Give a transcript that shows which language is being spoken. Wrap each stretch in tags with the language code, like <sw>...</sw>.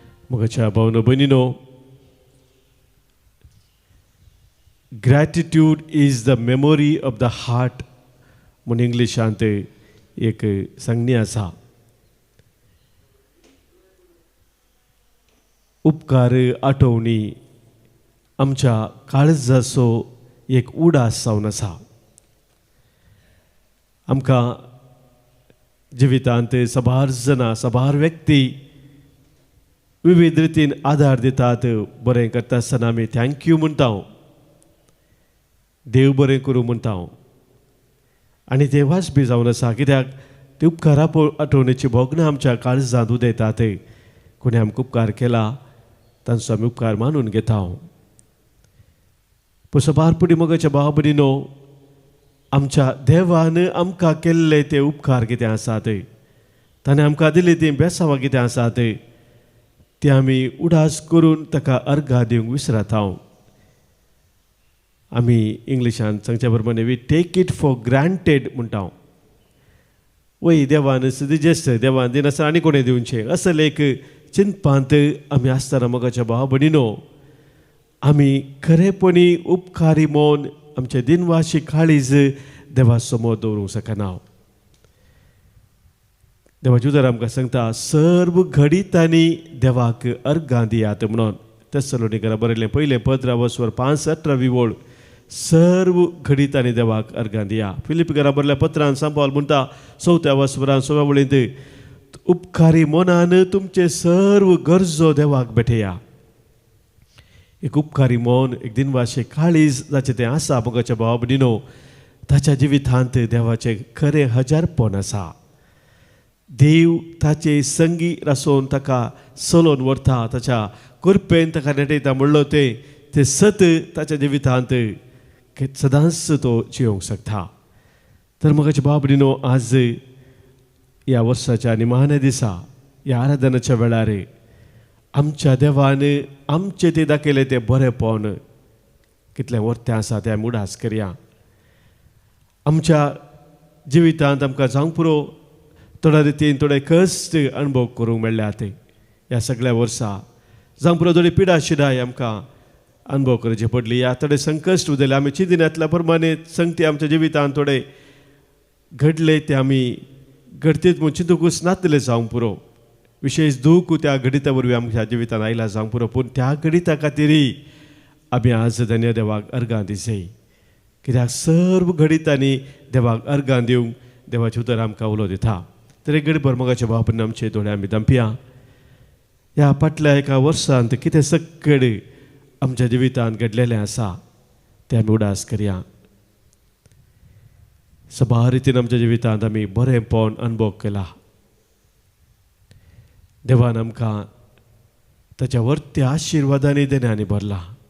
<kok>मोगाच्या भावनो भयणीनो,</kok> <en>gratitude is the memory of the heart</en> <kok>म्हणून इंग्लिशांत एक संज्ञा आसा. उपकार आठवणी आमच्या काळजाचो एक उडास जावन आसा. आमकां जिवितांत सबार जाणां सबार व्यक्ती विविध रितीन आदार दितात. बरें करता आसतना आमी थँक्यू म्हणटा, देव बरें करूं म्हणटा. आनी देवाच बी जावन आसा, कित्याक ते उपकारा आठवणेची भोगणां आमच्या काळजांत उदेतात. कोणी आमकां उपकार केला तांचो आमी उपकार मानून घेता. पूण सबारपणी मोगाच्या भाव भयणीनो, आमच्या देवान आमकां केल्ले ते उपकार कितें आसात, ताणें आमकां दिली ती बेसांवां कितें आसात, ती आमी उडास करून ताका अर्घां दिवंक विसरता. आमी इंग्लिशान सांगचे प्रमाणे</kok> <en>we take it for granted</en> <kok>म्हणटा. वय देवान दिजेस्त देवान दिनासतना आनी कोणें दिवचे असले एक चिंतपांत आमी आसतना मोगाच्या भाव भयणीनो, आमी खरेपणी उपकारी मोन आमचे दिनवाशी काळीज देवा समोर दवरूंक शकना. देवाची उतर आमकां सांगता, सर्व घडीतांनी देवाक अर्घां दियात म्हणून. तेसलोनिकरा बरयलें 1:5-18 ओळ. सर्व घडीतांनी देवाक अर्घां दिया. फिलिपिकरा बरयल्या पत्रान सांग पावल म्हणटा 4:6 वळींत, उपकारी मोनान तुमचे सर्व गरजो देवाक भेटया. एक उपकारी मोन, एक दिनवाशे काळीज जाचें तें आसा मोगाच्या भाव भयणीनो, ताच्या जिवितांत देवाचें खरें हजारपण आसा. देव ताचे संगी रासोन ताका चलोवन व्हरता, ताच्या कृपेन ताका नेटयता म्हणलो ते सत ताच्या जिवितांत सदांच तो जियोंक शकता. तर मोगाच्या भाव भयणीनो, आज ह्या वर्साच्या निमाण्या दिसा ह्या आराधनाच्या वेळार आमच्या देवान आमचे ते दाखयले ते बरेपण कितलें वर्तें आसा तें आमी उडास करया. आमच्या जिवितांत आमकां जावंक पुरो थोड्या रितीन थोडे कश्ट अणभव करूंक मेळ्ळ्यात ह्या सगळ्या वर्सां. जावंक पुरो थोडी पिडा शिडाय आमकां अणभव करची पडली. ह्या थोडे संकश्ट उदेले आमी चिंतिनातल्या प्रमाणे संगती आमच्या जिवितांत थोडे घडले ते आमी घडतेत म्हूण चिंतूंकूच नासले जावंक पुरो. विशेष दूख त्या घडिता वरवीं आमच्या जिवितांत आयला जावंक पुरो. पूण त्या घडिता खातीरय आमी आज धन्य देवाक अर्घां दिसय. कित्याक सर्व घडितांनी देवाक अर्घां दिवंक देवाचें उतर आमकां उलो दिता. तर एक घडीभर मोगाच्या भावपण आमचे दोळे आमी दंपया. ह्या फाटल्या एका वर्सांत कितें सकड आमच्या जिवितांत घडलेलें आसा तें आमी उडास करया. सबार रितीन आमच्या जिवितांत आमी बरेंपण अणभव केला. देवान आमकां ताच्या वर्त्या आशिर्वादांनी देण्यानी भरला.</kok>